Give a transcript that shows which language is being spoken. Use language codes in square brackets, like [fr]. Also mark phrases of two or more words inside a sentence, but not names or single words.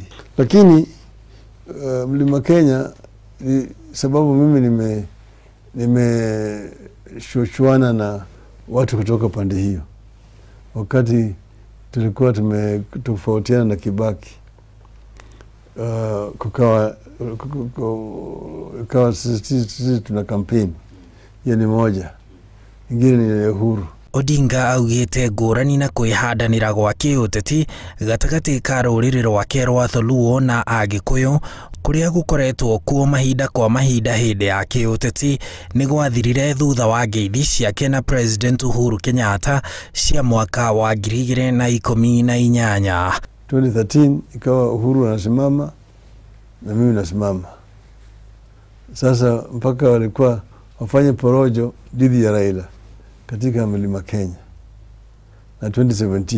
[sw] Lakini Mlima Kenya sababu mimi nimeshushwana na watu kutoka pande hiyo. Wakati tulikuwa tumetofautiana na Kibaki, kukawa sisi tuna campaign. Hiyo ni moja. Ingine ni Uhuru. [ki] Odinga augĩte ngũrani na kwĩhandanĩra gwa kĩũteti gatagatĩ ka rũrĩrĩ rwake rwa Tholuo na Agĩkũyũ kũrĩa gũkoretwo kuo mahinda kwa mahinda hĩndĩ ya kĩũteti nĩ gwathirire thutha wa ngeithi ciake na [en] President Uhuru Kenyatta [ki] cia mwaka wa 2018. [sw] 2013 ikawa Uhuru anasimama na mimi nasimama. Sasa mpaka walikuwa wafanye porojo dhidi ya Raila katika Mlima Kenya na 2017.